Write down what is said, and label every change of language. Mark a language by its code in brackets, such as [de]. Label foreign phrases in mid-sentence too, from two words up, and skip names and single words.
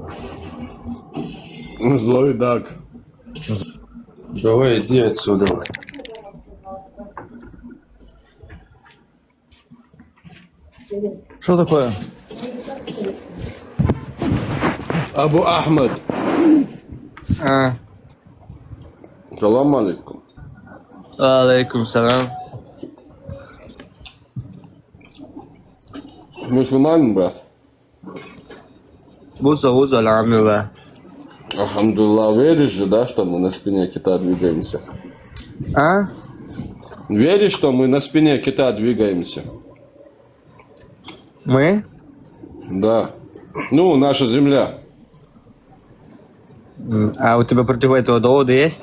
[ru] Злой Даг. Давай, иди отсюда. Что такое? Абу Ахмед. [ar] سلام عليكم. عليكم السلام. [ru] Мусульманин, брат? Буса, алхамдулилlah. Алхамдулилlah, веришь же, да, что мы на спине кита двигаемся? Веришь, что мы на спине кита двигаемся? Мы? Да. Ну, наша земля. А у тебя против этого довода есть?